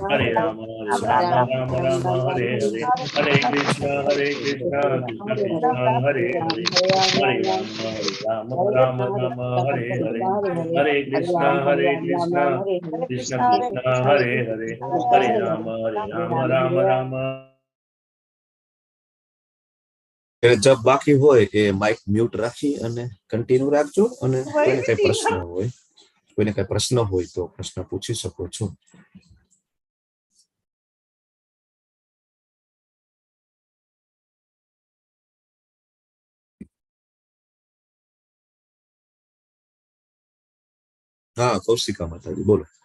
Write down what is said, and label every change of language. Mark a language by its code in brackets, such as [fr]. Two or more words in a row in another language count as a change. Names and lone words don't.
[sa] हरे राम हरे हरे हरे कृष्ण कृष्ण कृष्ण हरे हरे हरे राम हरे हरे हरे कृष्ण कृष्ण कृष्ण हरे हरे हरे राम [gu] એટલે જબ બાકી હોય એ [en] mic mute [gu] રાખી અને કન્ટિન્યુ રાખજો અને કોઈને કઈ પ્રશ્ન હોય તો પ્રશ્ન પૂછી શકો છો. હા, કૌશિકા માતાજી બોલો.